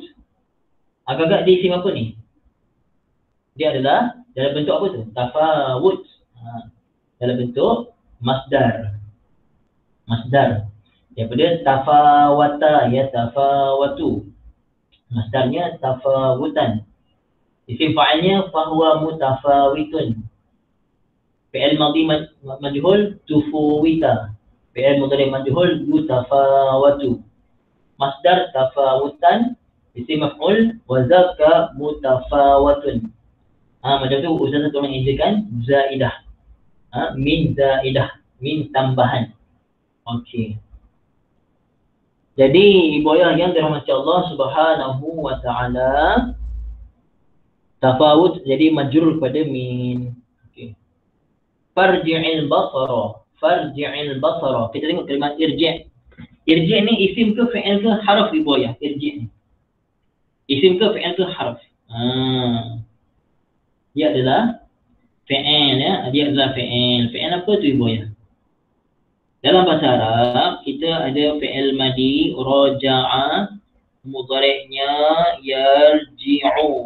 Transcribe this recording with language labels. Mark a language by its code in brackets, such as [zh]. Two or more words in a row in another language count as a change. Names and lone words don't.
[ms] Agak-agak dia isim apa ni? Dia adalah dalam bentuk apa tu? Tafawut. Dalam bentuk masdar. Masdar. Daripada [ar] تفاوت يا تفاوت. [ms] Masdarnya tafawutan. Isim fa'ilnya [ar] فهو متفاوت. فعل ماض مجهول تفووت. فعل مضارع مجهول متفاوت. مصدر تفاوتا. اسم مفعول وذاك متفاوت. [ms] Macam tu ustaz tolong ejakan zaidah. [ar] من زائدة, [ms] min tambahan. Okey. Jadi ibu ayah yang dirahmati Allah [ar] سبحانه وتعالى, [ms] tafawut jadi majrur pada min. Okey. [ar] فارجع البصر. فارجع البصر. [ms] Kita tengok kalimat irji'. Irji' ni isim ke fi'il ke harf ibu ayah? Irji' ni. Isim ke fi'il ke harf? Dia adalah fi'il ya. Dia adalah fi'il. Fi'il apa tu ibu ayah? Dalam bahasa Arab kita ada fi'il madi, raja'a, mudhari'nya yarji'u.